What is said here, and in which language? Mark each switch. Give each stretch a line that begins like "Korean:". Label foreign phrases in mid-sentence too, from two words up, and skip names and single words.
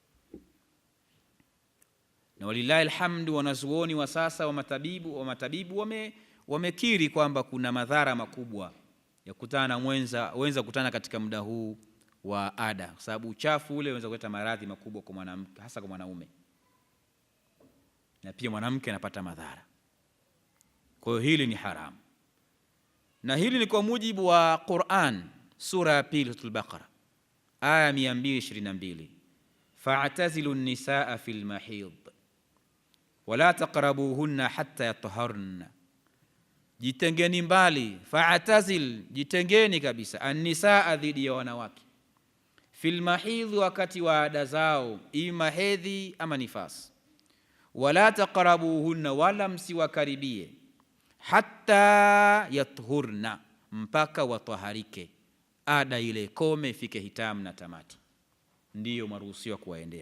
Arabic: ولله الحمد,
Swahili: wanazuoni wa sasa wa matabibu wamekiri kwamba kuna madhara makubwa ya kukutana na wenza kukutana katika muda huu wa ada, kwa sababu uchafu ule unaweza kuleta maradhi makubwa kwa mwanamke, hasa kwa mwanaume, na pia mwanamke anapata madhara. Kwa hiyo hili ni haramu, na hili ni kwa mujibu wa Qur'an, sura ya 2 Suratul Baqara aya 222,
Arabic: فاعتزلوا النساء في المحيض ولا تقربوهن حتى يطهرن.
Swahili: Jitengeni mbali, fa'tazil, jitengeni kabisa, an-nisaa, dhidi ya wanawake,
Arabic: في المحيض,
Swahili: wakati wa ada zao, ima hedhi ama nifasi,
Arabic: ولا تقربوهن,
Swahili: wala msiwakaribie,
Arabic: حتى يطهرن,
Swahili: mpaka wataharike, ada ile kome, ifike hitamu na tamati, ndiyo maruhusiwa kuwaendea.